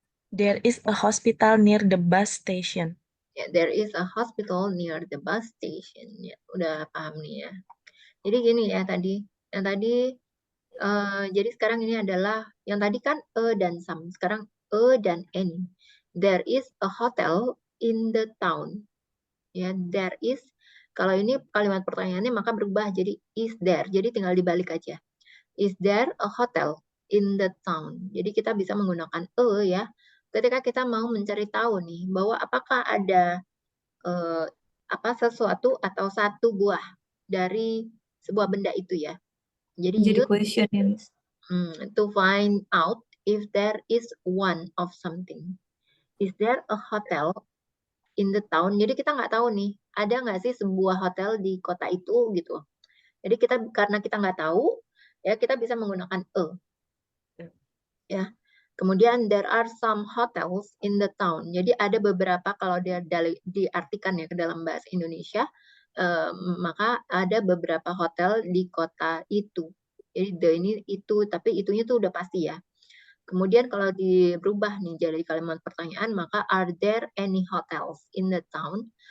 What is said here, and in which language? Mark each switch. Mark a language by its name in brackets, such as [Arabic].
[English] There is a hospital near the bus station. Yeah, there is a hospital near the bus station. [Indonesian] Ya, udah paham nih ya. Jadi gini ya tadi. Yang tadi, jadi sekarang ini adalah, yang tadi kan dan some. Sekarang dan any. [English] There is a hotel in the town. Ya, there is. [Indonesian] Kalau ini kalimat pertanyaannya maka berubah jadi [English] is there. [Indonesian] Jadi tinggal dibalik aja. [English] Is there a hotel in the town? [Indonesian] Jadi kita bisa menggunakan ya. Ketika kita mau mencari tahu nih bahwa apakah ada sesuatu atau satu buah dari sebuah benda itu ya. Jadi Jadi [English] you question ya, Miss. to find out if there is one of something. Is there a hotel in the town? [Indonesian] Jadi kita nggak tahu nih, ada nggak sih sebuah hotel di kota itu gitu. Jadi karena kita nggak tahu, ya kita bisa menggunakan ya. Kemudian [English] there are some hotels in the town. [Indonesian] Jadi ada beberapa, kalau dia diartikan ya ke dalam bahasa Indonesia, maka ada beberapa hotel di kota itu. Jadi ini itu, tapi itunya tuh udah pasti ya. Kemudian kalau dirubah nih jadi kalimat pertanyaan, maka [English] are there any hotels in the town?